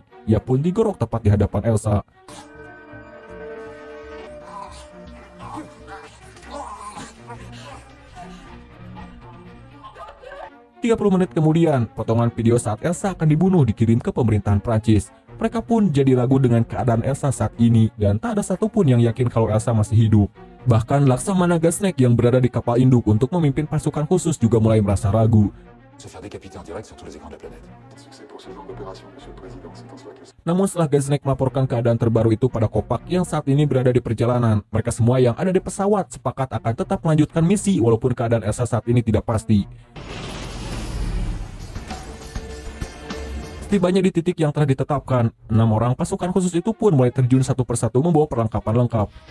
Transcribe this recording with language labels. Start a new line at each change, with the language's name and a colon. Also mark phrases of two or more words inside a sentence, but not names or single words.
Indonesian: Ia pun digorok tepat di hadapan Elsa. 30 menit kemudian, potongan video saat Elsa akan dibunuh dikirim ke pemerintahan Prancis. Mereka pun jadi ragu dengan keadaan Elsa saat ini dan tak ada satupun yang yakin kalau Elsa masih hidup. Bahkan Laksamana Gasnek yang berada di kapal induk untuk memimpin pasukan khusus juga mulai merasa ragu.
French: pour ce genre d'opération, Monsieur le Président. C'est en cela que...
Indonesian: Namun setelah Gaznek melaporkan keadaan terbaru itu pada Kopak yang saat ini berada di perjalanan, mereka semua yang ada di pesawat sepakat akan tetap melanjutkan misi walaupun keadaan Elsa saat ini tidak pasti. Setibanya di titik yang telah ditetapkan, 6 orang pasukan khusus itu pun mulai terjun satu persatu membawa perlengkapan lengkap.